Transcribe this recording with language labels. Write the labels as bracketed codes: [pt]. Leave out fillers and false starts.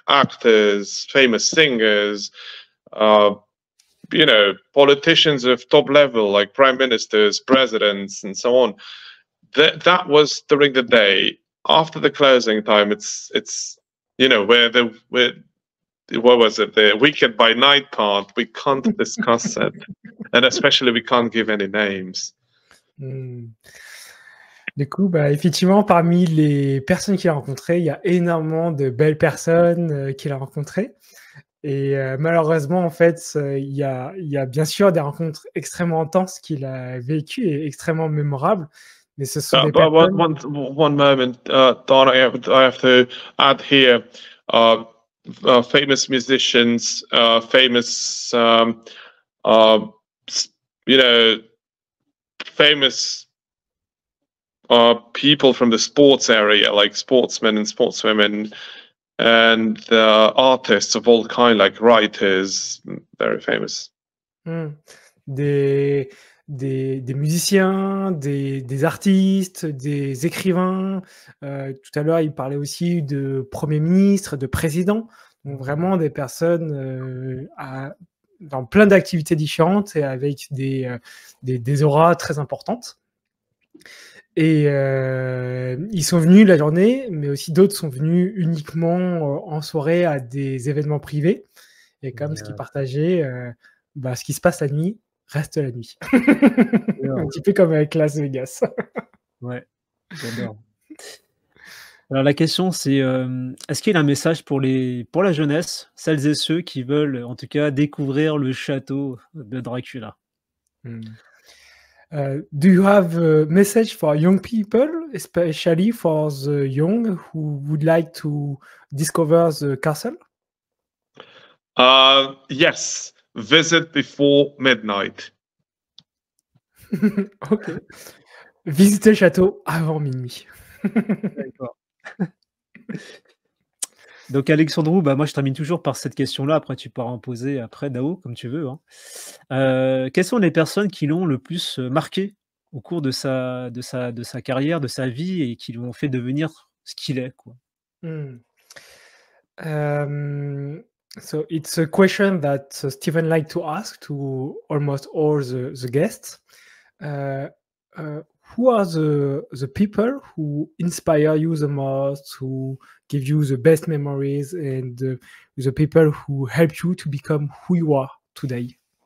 [en] Actors, famous singers, you know, politicians of top level like prime ministers, presidents, and so on. That was during the day. After the closing time, it's you know, what was it, the weekend by night part, we can't discuss it, and especially we can't give any names. [fr] Du coup, bah, effectivement, parmi les personnes qu'il a rencontrées, il y a énormément de belles personnes qu'il a rencontrées. Et malheureusement, en fait, il y a bien sûr des rencontres extrêmement intenses qu'il a vécues et extrêmement mémorables. Mais ce sont des personnes... [en] One moment, Don, I have to add here, famous musicians, famous, you know, famous people from the sports area, like sportsmen and sportswomen, and artists of all kind, like writers, very famous. [fr] Des musiciens, des artistes, des écrivains. Tout à l'heure, il parlait aussi de Premier ministre, de président. Donc vraiment des personnes dans plein d'activités différentes et avec des auras très importantes. Et ils sont venus la journée, mais aussi d'autres sont venus uniquement en soirée à des événements privés. Et comme ce qu'ils partageaient, ce qui se passe la nuit reste la nuit. Un petit peu comme avec Las Vegas. Ouais, j'adore. Alors la question c'est, est-ce qu'il y a un message pour la jeunesse, celles et ceux qui veulent en tout cas découvrir le château de Dracula? [en] Do you have a message for young people, especially for the young who would like to discover the castle? Yes, visit before midnight. Ok. [fr] Visitez le château avant minuit. D'accord. Donc Alexandru, bah moi je termine toujours par cette question-là. Après tu pourras en poser après, Dao, comme tu veux. Hein. Quelles sont les personnes qui l'ont le plus marqué au cours de sa carrière, de sa vie, et qui l'ont fait devenir ce qu'il est, quoi? [en] So it's a question that Stephen liked to ask to almost all the guests. Who are the people who inspire you the most, who give you the best memories, and the people who help you to become who you are today?